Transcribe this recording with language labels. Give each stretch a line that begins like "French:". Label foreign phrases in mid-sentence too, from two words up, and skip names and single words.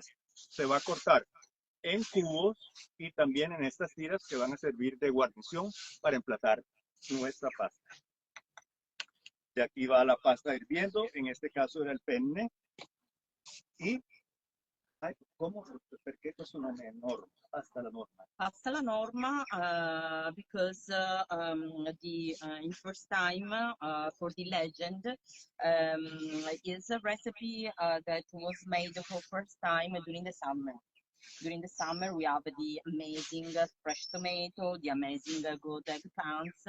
Spanish: Se va a cortar en cubos y también en estas tiras que van a servir de guarnición para emplatar nuestra pasta. De aquí va la pasta hirviendo, en este caso era el penne. Y, ¿cómo?
Italian: Perché questo nome è norma? Pasta alla norma. Pasta alla norma,
English: because in first time for the legend is a recipe that was made for first time during the summer. During the summer, we have the amazing fresh tomato, the amazing good eggplants.